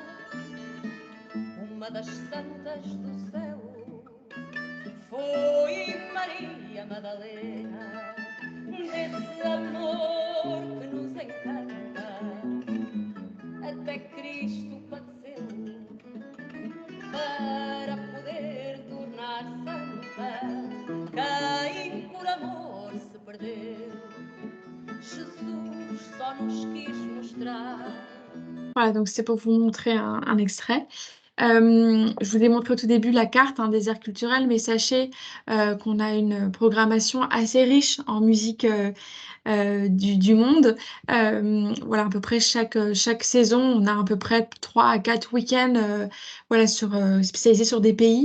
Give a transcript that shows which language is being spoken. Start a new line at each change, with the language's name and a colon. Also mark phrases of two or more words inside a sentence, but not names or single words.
Portuguese: Uma das santas do céu foi Maria Madalena, desse amor que nos encanta, até Cristo padeceu para poder tornar santa. Quem por amor se perdeu, Jesus só nos quis mostrar.
French: Voilà, donc c'est pour vous montrer un extrait. Je vous ai montré au tout début la carte des aires culturelles, mais sachez qu'on a une programmation assez riche en musique du monde. Voilà, à peu près chaque saison, on a à peu près 3 à 4 week-ends voilà, spécialisés sur des pays.